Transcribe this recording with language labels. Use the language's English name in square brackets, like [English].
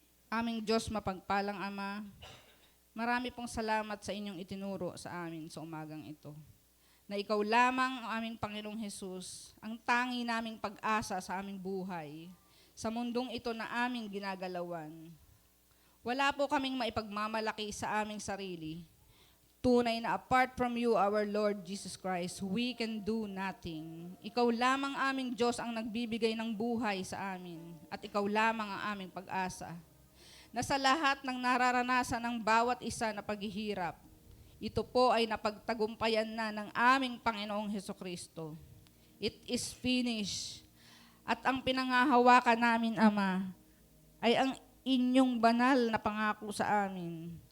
[Filipino] Aming Diyos mapagpalang Ama, marami pong salamat sa inyong itinuro sa amin sa umagang ito. Na ikaw lamang ang aming Panginoong Hesus, ang tangi naming pag-asa sa aming buhay, sa mundong ito na aming ginagalawan. Wala po kaming maipagmamalaki sa aming sarili. Tunay na [English] apart from you, our Lord Jesus Christ, we can do nothing. [Filipino] Ikaw lamang aming Diyos ang nagbibigay ng buhay sa amin, at ikaw lamang ang aming pag-asa. Na sa lahat ng nararanasan ng bawat isa na paghihirap, ito po ay napagtagumpayan na ng aming Panginoong Hesukristo. [English] It is finished. [Filipino] At ang pinangahawakan namin, Ama, ay ang inyong banal na pangako sa amin.